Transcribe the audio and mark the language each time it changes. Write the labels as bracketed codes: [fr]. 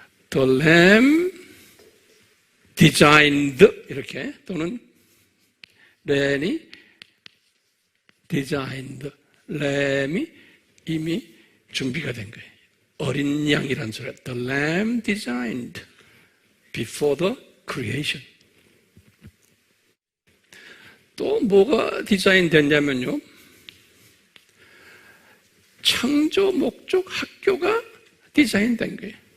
[en] The lamb designed [ko] 이렇게 또는 램이 designed 램이 이미 준비가 된 거예요. 어린 양이란 소리예요. [en] The lamb designed before the creation. [ko] 또 뭐가 디자인 됐냐면요. 창조 목적 학교가 디자인된 거예요.